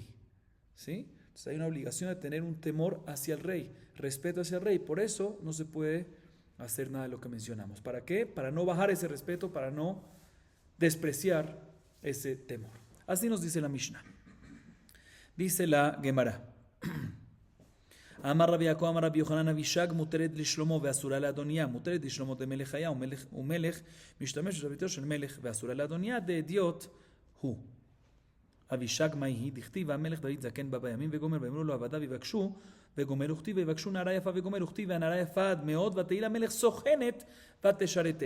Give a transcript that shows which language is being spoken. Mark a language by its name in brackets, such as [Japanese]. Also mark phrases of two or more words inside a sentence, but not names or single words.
[Spanish] ¿Sí? Entonces hay una obligación de tener un temor hacia el rey, respeto hacia el rey. Por eso no se puede hacer nada de lo que mencionamos. ¿Para qué? Para no bajar ese respeto, para no despreciar ese temor. Así nos dice la Mishnah. Dice la Gemara: [Hebrew] אמר רבי יעקב אמר רבי יוחנן אבישג מותרת לשלמה ואסורה לאדוניה מותרת לשלמה דמלך הוה ומלך משתמש בשרביטו של מלך ואסורה לאדוניה דאדיוט הוא. אבישג מהי דכתיב המלך דוד זקן בא בימים וגומר ואמרו לו עבדיו יבקשו וגומר וכתיב ויבקשו נערה יפה וגומר וכתיב והנערה יפה עד מאוד ותהי למלך סוכנת ותשרתהו.